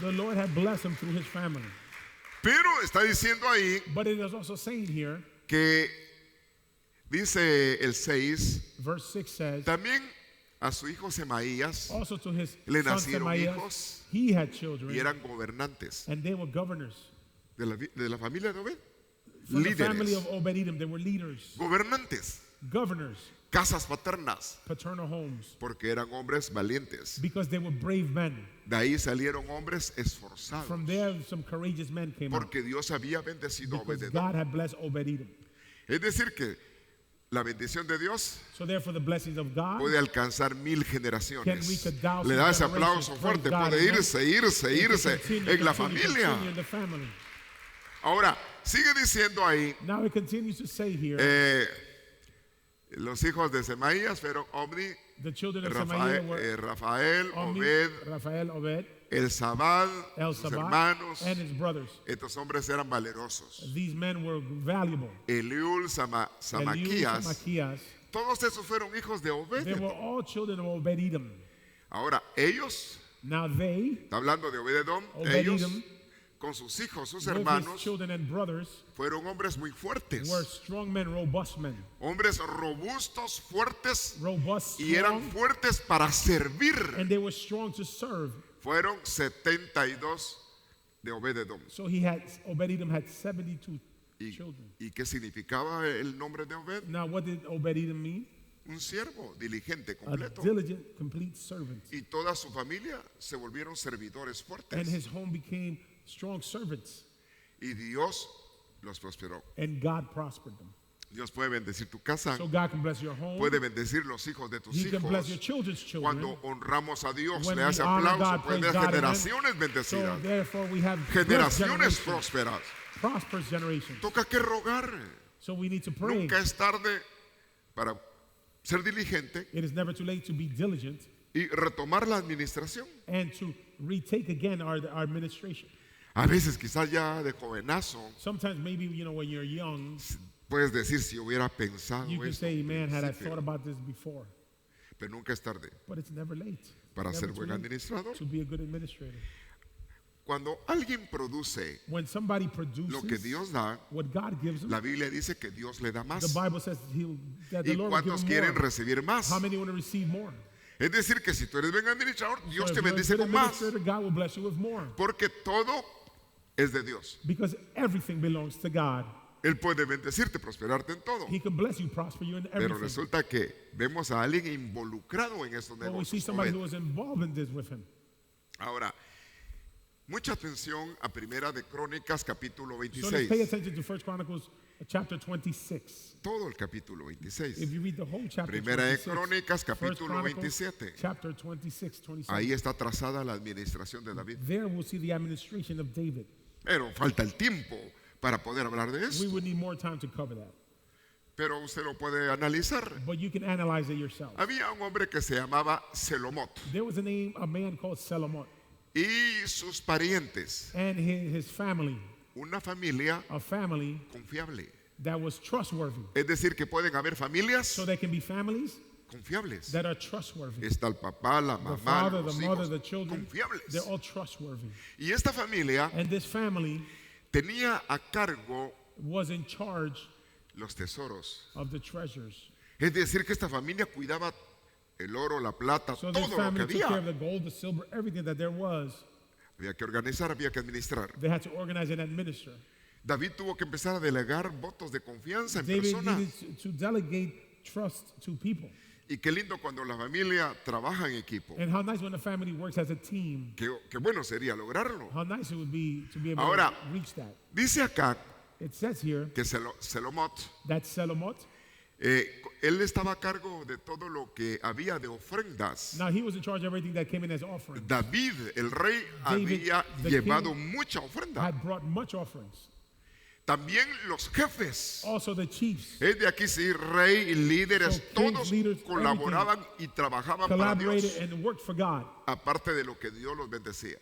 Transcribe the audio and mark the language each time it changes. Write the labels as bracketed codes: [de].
[en] The Lord had blessed him through his family. [es] Pero está diciendo ahí [en] But it is also saying here, [es] que dice el 6, [en] verse 6 says, [es] también a su hijo Semaías [en] also to his [es] le [en] son [es] nacieron Semaías, hijos [en] he had children, [es] y eran gobernantes [en] and they were governors. [es] de la familia de Obed. [en] From the family [es] Líderes, [en] of Obed-Edom, they were leaders, [es] gobernantes, [en] governors, [es] casas paternas, [en] paternal homes, [es] porque eran hombres valientes. [en] because they were brave men. [es] De ahí salieron hombres esforzados, [en] From there, some courageous men came out. [es] porque Dios había bendecido a [en] Because [es] Obed-Edom. [en] God had blessed Obed-Edom. [es] Es decir que la bendición de Dios [en] So therefore, the blessings of God [es] puede alcanzar 1000 [en] can [es] generaciones. [en] reach 1,000 [es] Le da ese [en] generations. [es] aplauso [en] Praise [es] fuerte, [en] God, [es] puede [en] amen. [es] irse [en] It can continue, [es] en la [en] continue [es] familia. [en] in the family. [es] Ahora, sigue diciendo ahí, [en] Now it continues to say here, [es] los hijos de Semaías fueron Omni, [en] the children of Samaria were [es] Rafael, [en] Omni, [es] Obed, [en] Raphael, Obed, [es] el Zabad, [en] El [es] sus [en] Sabbath, [es] hermanos. [en] and his brothers. [es] Estos hombres eran valerosos. [en] These men were valuable. [es] Eliul, [en] Eliud, [es] Samaquías, [en] Samaquias, [es] todos esos fueron hijos de [en] they were [es] Obed. [en] all children of Obed-Edom. [es] Ahora, ellos, [en] Now they, [es] está hablando de Obed-Edom, [en] Obed-Edom, [es] ellos con sus hijos, sus [en] with his [es] hermanos, [en] children and brothers, [es] fueron hombres muy fuertes, [en] were strong men, robust men. [es] hombres robustos, fuertes, [en] Robust, [es] y eran [en] strong, [es] fuertes para servir. [en] and they were strong to serve. [es] Fueron 72 de Obed-Edom. [en] So Obed-Edom had 72 children. [es] ¿Y qué significaba el nombre de Obed? [en] Now what did Obed-Edom mean? [es] Un siervo diligente, [en] A [es] completo. [en] diligent, complete servant. [es] Y toda su familia se volvieron servidores [en] And [es] fuertes. [en] his home became strong servants. [es] Y Dios los prosperó. [en] And God prospered them. [es] Dios puede bendecir tu casa, [en] So God can bless your home. [es] puede bendecir los hijos de tus [en] He can bless your [es] hijos. [en] children's children. [es] Cuando honramos a Dios, [en] When [es] le hace [en] we honor [es] aplauso, [en] God, [es] puede [en] praise [es] ver [en] God, [es] generaciones [en] So [es] bendecidas, [en] therefore we have blessed [es] generaciones [en] generations, [es] prósperas. [en] prosperous generations. [es] Toca que rogar. [en] So we need to pray. [es] Nunca es tarde para ser diligente [en] It is never too late to be diligent [es] y retomar la administración. [en] and to retake again our administration. [es] A veces quizás ya de jovenazo [en] Sometimes maybe, when you're young, [es] puedes decir si hubiera pensado [en] you can [es] esto [en] say, [es] al [en] man, had I [es] principio", [en] thought about this before. [es] pero nunca es tarde [en] But it's never late. [es] para [en] Never [es] ser [en] too [es] buen [en] late [es] administrador. [en] to be a good administrator. [es] Cuando alguien produce [en] When somebody [es] lo que [en] produces [es] Dios da, [en] what God gives them, [es] la Biblia dice que Dios le da [en] the [es] más. [en] Bible says that the [es] ¿Y [en] Lord will [es] cuántos [en] give [es] quieren [en] them more. [es] recibir más? [en] How many want to receive more? [es] Es decir, que si tú eres buen administrador, Dios [en] So [es] te [en] if you're a [es] bendice [en] good [es] con más. [en] administrator, God will bless you with more. [es] Porque todo es de Dios. [en] Because everything belongs to God. [es] Él puede bendecirte, prosperarte en todo. [en] He can bless you, prosper you in [es] Pero [en] everything. [es] resulta que vemos a alguien involucrado en estos [en] But we see [es] negocios. [en] somebody [es] Obed. [en] who was involved in this with him. [es] Ahora, Mucha atención a Primera de Crónicas, capítulo [en] So let's pay [es] 26. [en] attention to 1 Chronicles chapter 26. [es] Todo el capítulo 26. [en] If you read the whole chapter [es] Primera de [en] 26, [es] Crónicas, [en] 1 [es] capítulo [en] Chronicles [es] 27. [en] chapter 26, 27. [es] Ahí está trazada la administración de David. [en] There we'll see the administration of David. [es] Pero falta el tiempo para poder hablar de [en] We [es] eso. [en] would need more time to cover that. [es] Pero usted lo puede analizar. [en] But you can analyze it yourself. [es] Había un hombre que se llamaba Selomot [en] There was a man called Selomot, [es] y sus parientes, [en] and his family, [es] una familia [en] a family [es] confiable. [en] that was trustworthy. [es] Es decir, que pueden haber familias [en] So there can be families [es] confiables. [en] that are trustworthy. [es] Está el papá, la [en] The [es] mamá, [en] father, the [es] los [en] mother, [es] hijos [en] the children, [es] confiables. [en] they're all trustworthy. [es] Y esta familia [en] And this family [es] tenía a cargo [en] was in charge [es] los tesoros. [en] of the treasures. [es] Es decir, que esta familia cuidaba el oro, la plata, [en] So this [es] todo lo que [en] family took care of [es] había. [en] the gold, the silver, everything that there was. [es] Había que organizar, había que administrar. [en] They had to organize and administer. [es] David tuvo que empezar a delegar votos de confianza en [en] David [es] persona. [en] needed to delegate trust to people. [es] Y qué lindo cuando la familia trabaja en equipo. [en] And how nice when a family works as a team. [es] Qué bueno sería lograrlo. [en] How nice it would be to be able [es] Ahora, [en] to reach that. [es] dice acá [en] It says here [es] que Selomot, [en] that Selomot, [es] él estaba a cargo de todo lo que había de ofrendas. [en] now he was in charge of everything that came in as offering. [es] David, el rey, [en] David, [es] había [en] the [es] llevado [en] king, [es] mucha ofrenda. [en] had brought much offerings. [es] También los jefes. [en] Also the chiefs [es] Es de aquí sí, rey y líderes, [en] So kings, [es] todos [en] leaders, [es] colaboraban y trabajaban para [en] collaborated [es] Dios, [en] and worked for God, [es] aparte de lo que Dios los bendecía.